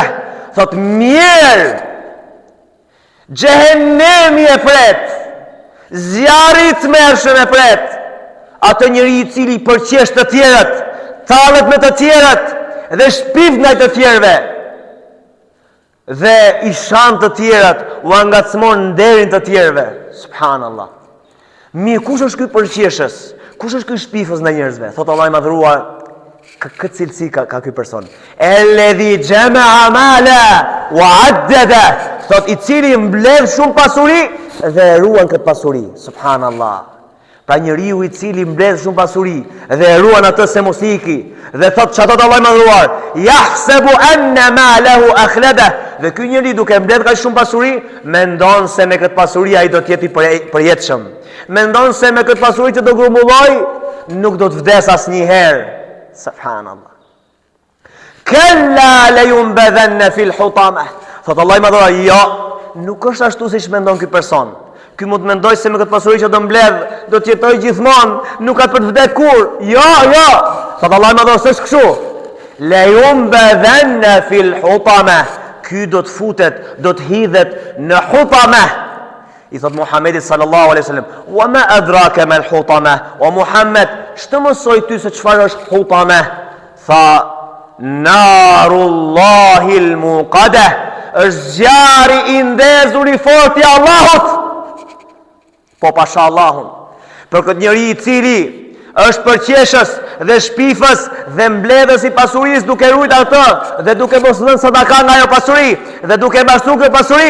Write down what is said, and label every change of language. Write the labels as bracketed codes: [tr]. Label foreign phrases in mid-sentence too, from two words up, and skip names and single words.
[sq] Thot mirë, Gjehennemi e pret, zjarri të mërshëm e pret, atë njëri i cili përqesh të tjerët, talët me të tjerët dhe shpiv nga të tjerëve, dhe i shan të tjerët u angacmon nderin të tjerëve. Subhanallah. Mirë, kush është ky përqeshës? Kush është ky shpifës ndaj njerëzve? Thot Allah i madhëruar, këtë cilësi ka ky person. [ar] الذي جمع مالا وعدده. [sq] Thot i cili mbledh shumë pasuri dhe ruan këtë pasuri. Subhanallah. Pra njeriu i cili mbledh shumë pasuri dhe ruan atë se mos iki. Dhe thot çfarë thot Allah i madhëruar? [ar] يحسب أن ماله أخلده. [sq] Dhe ky njeri duke mbledh kaq shumë pasuri, mendon se me këtë pasuri ai do të jetë i përjetshëm. Mendon se me këtë pasuri që do grumbulloj, nuk do të vdes asnjëherë. Subhanallah. [ar] كلا لينبذن في الحطمة. [sq] Thot Allah i madhëruar, jo, nuk është ashtu siç mendon ky person. Ky mund të mendoj se me këtë pasuri që do mbledh, do të jetoj gjithmonë, nuk ka për të vdekur kur. Jo. Thot Allah i madhëruar, s'është kështu. [ar] لينبذن في الحطمة. [sq] Ky do të futet, do të hidhet në hutama. I thot Muhamedi [ar] صلى الله عليه وسلم, "وما أدراك ما الحطمة?" [sq] O Muhammed, ç'të mësoi ty se çfarë është hutama? [ar] Tha, "نار الله الموقدة." [sq] Është zjarri i ndezur i fortë i Allahut. Po pasha Allahun. Për këtë njeri i cili është përqeshës dhe shpifës dhe mbledhës i pasurisë duke ruajt atë dhe duke mos dhënë sadaka nga ajo pasuri dhe duke mbashtuar këtë pasuri.